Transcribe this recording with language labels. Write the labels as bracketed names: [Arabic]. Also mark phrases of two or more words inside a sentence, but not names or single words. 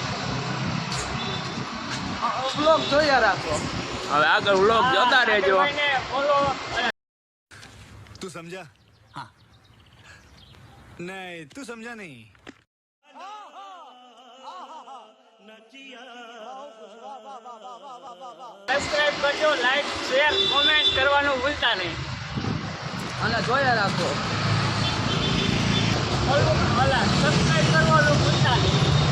[Gujarati] व्लॉग જોયા રાખો હવે આગળ વ્લોગ જોતા રહેજો [Hindi] तू समझा हाँ नहीं तू समझा नहीं [Gujarati] સબસ્ક્રાઇબ કરજો [English] like share comment [Gujarati] કરવાનું ભૂલતા નહીં અને જોયા રાખો સબસ્ક્રાઇબ કરવાનું ભૂલતા નહીં